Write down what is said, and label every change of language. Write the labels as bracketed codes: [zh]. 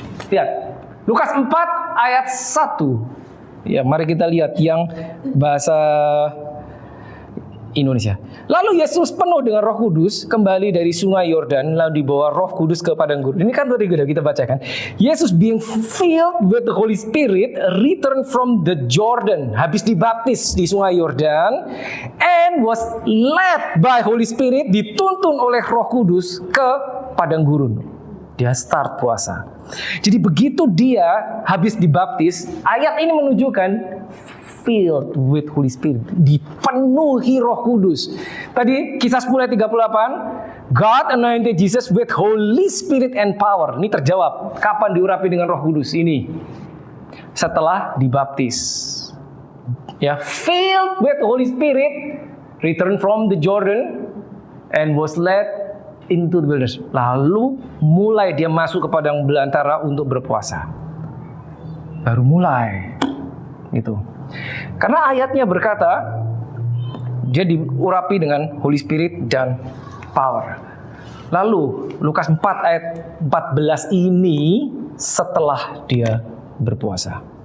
[id] Lihat, Lukas 4 ayat 1. Ya, mari kita lihat yang bahasa Indonesia. Lalu Yesus penuh dengan Roh Kudus kembali dari sungai Yordan, lalu dibawa Roh Kudus ke padang gurun. Ini kan tadi kita bacakan. [en] Yesus being filled with the Holy Spirit returned from the Jordan, [id] habis dibaptis di sungai Yordan, [en] and was led by Holy Spirit, [id] dituntun oleh Roh Kudus ke padang gurun. Dia start puasa. Jadi begitu dia habis dibaptis, ayat ini menunjukkan [en] filled with Holy Spirit, [id] dipenuhi Roh Kudus. Tadi Kisah 10 ayat 38, [en] God anointed Jesus with Holy Spirit and power. [id] Ini terjawab. Kapan diurapi dengan Roh Kudus? Ini setelah dibaptis. [en] Ya, filled with Holy Spirit, returned from the Jordan and was led into the wilderness. [id] Lalu mulai dia masuk ke padang belantara untuk berpuasa. Baru mulai. Gitu. Karena ayatnya berkata dia diurapi dengan Holy Spirit dan power. Lalu Lukas 4 ayat 14 ini setelah dia berpuasa.